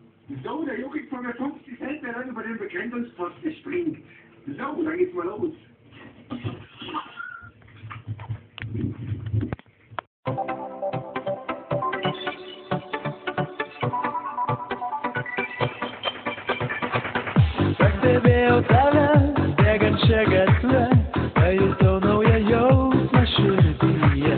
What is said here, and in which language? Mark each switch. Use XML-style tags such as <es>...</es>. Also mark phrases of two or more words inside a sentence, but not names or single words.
<de>So, der Juckig von der 50 Cent, der dann über den Begrenzungsposten springt. So, dann geht's mal los.</de> <lt>Pastebėjau tave, bėgančią gatvę, pajutau naują jausmą širdyje.</lt>